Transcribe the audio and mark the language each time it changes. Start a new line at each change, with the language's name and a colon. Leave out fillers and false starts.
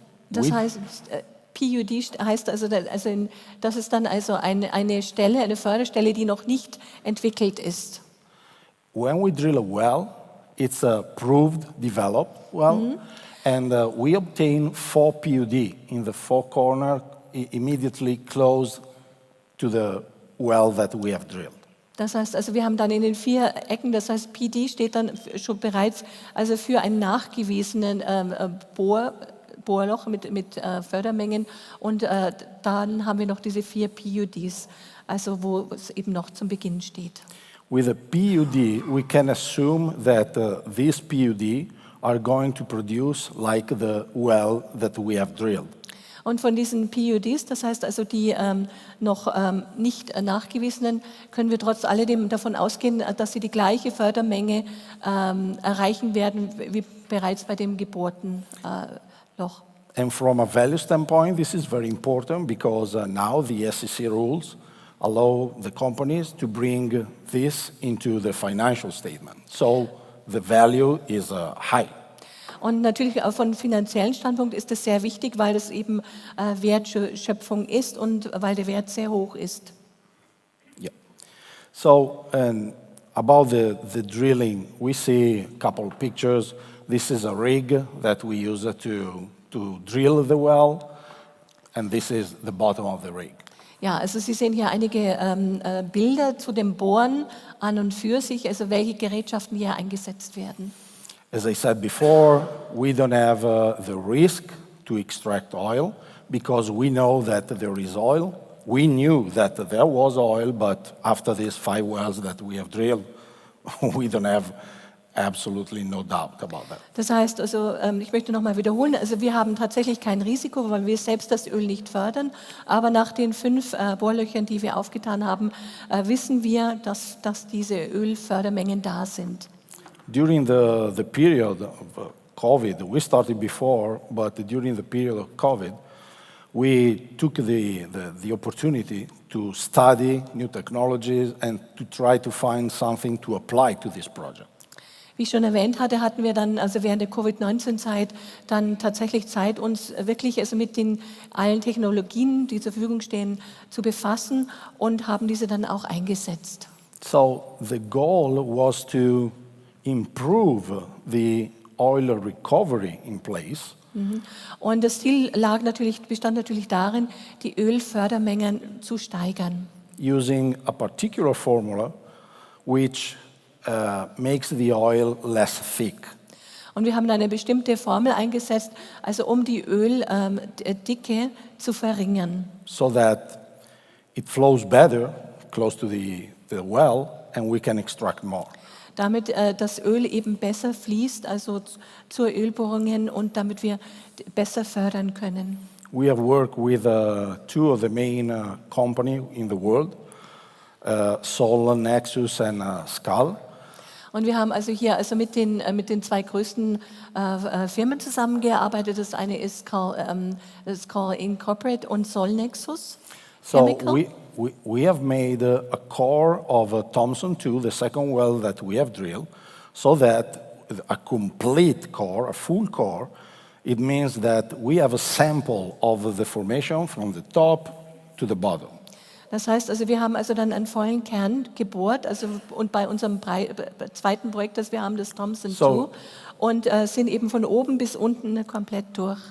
German: Das heißt, PUD heißt also, das ist dann also eine Stelle, eine Förderstelle, die noch nicht entwickelt ist.
English: When we drill a well, it's a proved, developed well, and we obtain 4 PUD in the 4 corners immediately close to the well that we have drilled.
German: Das heißt, also wir haben dann in den 4 Ecken, das heißt PD steht dann schon bereits also für einen nachgewiesenen Bohrloch mit Fördermengen und dann haben wir noch diese 4 PUDs, also wo es eben noch zum Beginn steht.
English: With a PUD, we can assume that these PUD are going to produce like the well that we have drilled.
German: Und von diesen PUDs, das heißt also die noch nicht nachgewiesenen, können wir trotz alledem davon ausgehen, dass sie die gleiche Fördermenge erreichen werden wie bereits bei dem gebohrten Loch.
English: And from a value standpoint, this is very important because now the SEC rules allow the companies to bring this into the financial statement. So the value is high.
German: Und natürlich auch von finanziellen Standpunkt ist es sehr wichtig, weil es eben Wertschöpfung ist und weil der Wert sehr hoch ist.
English: Yeah. So about the drilling, we see a couple of pictures. This is a rig that we use to drill the well, and this is the bottom of the rig.
German: Ja, also Sie sehen hier einige Bilder zu dem Bohren an und für sich, also welche Gerätschaften hier eingesetzt werden.
English: As I said before, we don't have the risk to extract oil because we know that there is oil. We knew that there was oil, but after these 5 wells that we have drilled, we don't have absolutely no doubt about that.
German: Das heißt also, ich möchte nochmal wiederholen, also wir haben tatsächlich kein Risiko, weil wir selbst das Öl nicht fördern, aber nach den 5 Bohrlöchern, die wir aufgetan haben, wissen wir, dass diese Ölfördermengen da sind.
English: During the period of COVID, we started before, but during the period of COVID, we took the opportunity to study new technologies and to try to find something to apply to this project.
German: Wie ich schon erwähnt hatte, hatten wir dann also während der Covid-19-Zeit dann tatsächlich Zeit, uns wirklich also mit allen Technologien, die zur Verfügung stehen, zu befassen und haben diese dann auch eingesetzt.
English: So the goal was to improve the oil recovery in place.
German: Und das Ziel bestand natürlich darin, die Ölfördermengen zu steigern.
English: Using a particular formula which makes the oil less thick.
German: Und wir haben eine bestimmte Formel eingesetzt, also um die Öldicke zu verringern.
English: So that it flows better close to the well and we can extract more.
German: Damit das Öl eben besser fließt, also zur Ölbohrungen und damit wir besser fördern können.
English: We have worked with 2 of the main companies in the world, Sol, Nexus and Skal.
German: Und wir haben also hier also mit den 2 größten Firmen zusammengearbeitet. Das eine ist Skal Incorporate und Solnexus.
English: So we have made a core of a Thomson 2, the second well that we have drilled, so that a complete core, a full core, it means that we have a sample of the formation from the top to the bottom.
German: Das heißt, also wir haben also dann einen vollen Kern gebohrt, also und bei unserem zweiten Projekt, das wir haben, das Thomson 2, und sind eben von oben bis unten komplett durch.